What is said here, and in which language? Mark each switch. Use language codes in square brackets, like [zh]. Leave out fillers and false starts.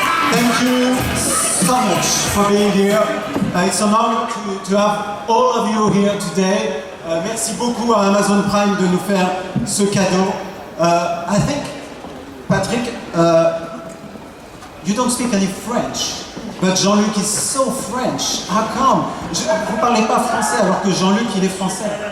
[en] Thank you so much for being here. It's an honor to have all of you here today. [fr] Merci beaucoup à Amazon Prime de nous faire ce cadeau. [en] I think, Patrick, you don't speak any French, but Jean-Luc is so French. How come? [fr] Vous ne parlez pas français alors que Jean-Luc, il est français.